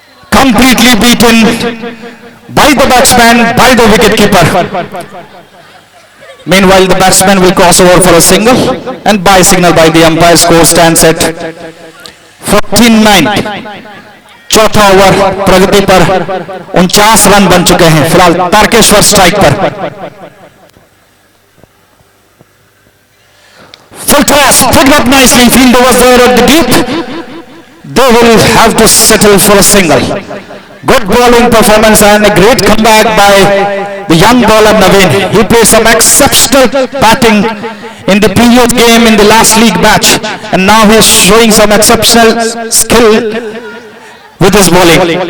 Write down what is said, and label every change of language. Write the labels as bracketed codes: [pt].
[en] Completely beaten by the batsman, by the wicketkeeper. Meanwhile, the batsman will cross over for a single, and by signal by the umpire, score stands at 49. [hi] चौथा over प्रगति पर 49 run बन चुके हैं फिलहाल Tarkeshwar strike पर। [en] Full toss, picked up nicely, fielder was there at the deep. They will have to settle for a single. Good bowling performance and a great comeback by the young bowler Naveen. He played some exceptional batting in the previous game in the last league match, and now he is showing some exceptional skill with his bowling.